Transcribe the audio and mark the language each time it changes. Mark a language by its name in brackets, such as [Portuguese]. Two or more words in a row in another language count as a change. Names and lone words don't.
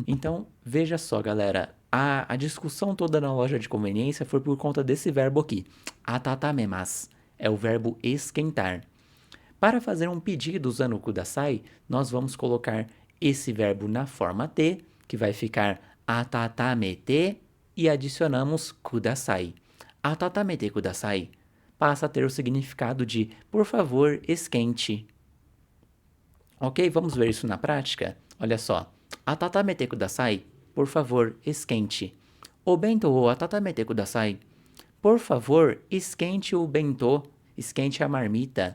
[Portuguese] Então, veja só, galera, a discussão toda na loja de conveniência foi por conta desse verbo aqui, atatamasu, é o verbo esquentar. Para fazer um pedido usando o kudasai, nós vamos colocar esse verbo na forma T, que vai ficar atatamete, e adicionamos kudasai. [Japanese] 温めてください [Portuguese] passa a ter o significado de, por favor, esquente. Ok, vamos ver isso na prática? Olha só. [Japanese] 温めてください, [Portuguese] por favor, esquente. [Japanese] お弁当を温めてください. [Portuguese] Por favor, esquente o bento, esquente a marmita.